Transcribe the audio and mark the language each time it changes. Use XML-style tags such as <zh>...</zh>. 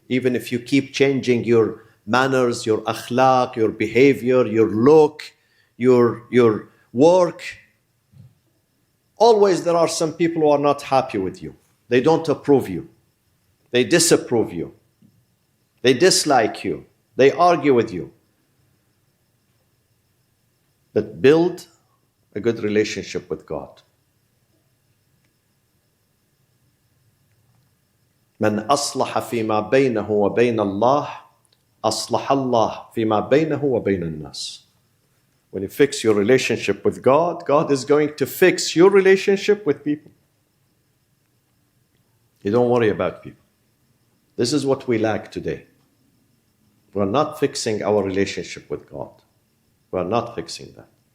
<en>Even if you keep changing your manners, your akhlaq, your behavior, your look, your work, always there are some people who are not happy with you. They don't approve you. They disapprove you. They dislike you. They argue with you. But build a good relationship with God.</en> <ar>من أصلح فيما بينه وبين الله أصلح الله فيما بينه وبين الناس.</ar> <en>When you fix your relationship with God, God is going to fix your relationship with people. You don't worry about people. This is what we lack today. We're not fixing our relationship with God. We're not fixing that.</en>